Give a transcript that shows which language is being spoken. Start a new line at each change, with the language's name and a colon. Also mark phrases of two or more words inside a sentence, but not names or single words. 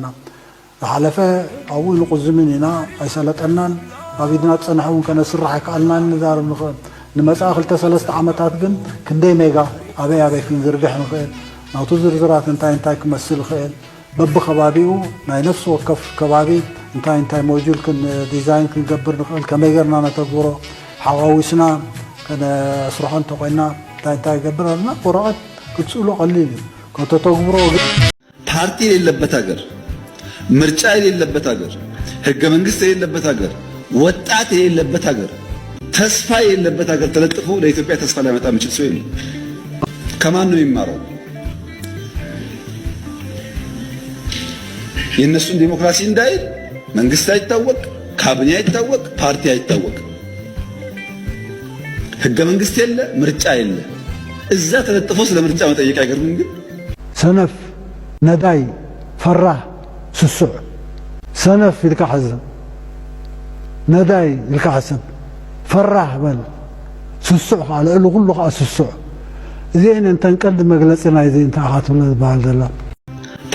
Tigrinya: ዝሓለፈ ኣብኡ ንቁዝምን ኢና ኣይሰለጠናን ኣብ ኢድና ፀንሐ እውን ከነስራሕ ኣይከኣልናን ንዛረብ ንኽእል ንመፃኢ 2-3 ዓመታት ግን ክንደይ ሜጋ ኣበይ ክንዝርግሕ ንኽእል ናብቲ ዝርዝራት እንታይ ክመስል ይኽእል በብኸባቢኡ ናይ ነፍሲ ወከፍ ከባቢ እንታይ
English: module design
Tigrinya: ክንገብር ንኽእል ከመይ ጌርና ነተግብሮ ሓዋዊስና ከነስርሖ እንተኮይና እንታይ ገብር ኣለና ወረቐት ክትስእሎ ቀሊል እዩ ከተተግብሮ
Amharic: ፓርቲ የሌለበት ሀገር ምርጫ የሌለበት ሀገር ህገ መንግስት የሌለበት ሀገር ወጣት የሌለበት ሀገር ተስፋ የሌለበት ሀገር ተለጥፎ ለኢትዮጵያ ተስፋ ሊያመጣ የሚችል ሰው የለም። ከማን ነው የሚማረው? የእነሱን ዲሞክራሲ እንዳይል መንግስት አይታወቅ፣ ካቢኔ አይታወቅ፣ ፓርቲ አይታወቅ፣ ህገ መንግስት የለ፣ ምርጫ የለ። እዛ ተለጥፎ ስለ ምርጫ መጠየቅ አይገርምም? ግን
Tigrinya: ሰነፍ ነዳይ ፈራህ ስሱዕ ሰነፍ ኢልካ ሓዝብ ነዳይ ኢልካ ሓስብ ፈራህ በል ስሱዕ ከዓ ልዕሊ ኩሉ ከዓ ስሱዕ እዚአን እንተን ቀልዲ መግለፂ ናይ እዚ እንታይ ኢኻ ትብሎ ዝበሃል ዘሎ